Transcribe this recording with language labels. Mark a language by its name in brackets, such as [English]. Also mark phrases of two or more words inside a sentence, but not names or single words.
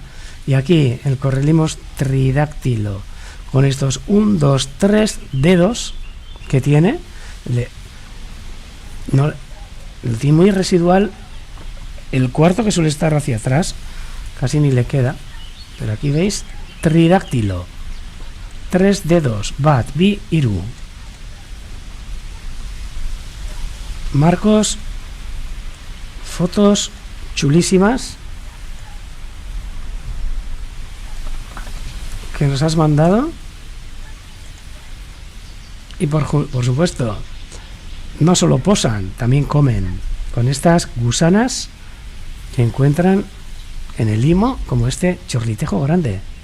[Spanish] Y aquí el correlimos tridáctilo, con estos 1, 2, 3 dedos que tiene. Lo tiene muy residual. El cuarto, que suele estar hacia atrás, casi ni le queda. Pero aquí veis, tridáctilo. 3 dedos, [Basque] bat, bi, iru. [Spanish] Marcos, fotos chulísimas que nos has mandado. Y por supuesto, no solo posan, también comen con estas gusanas que encuentran en el limo, como este chorlitejo grande.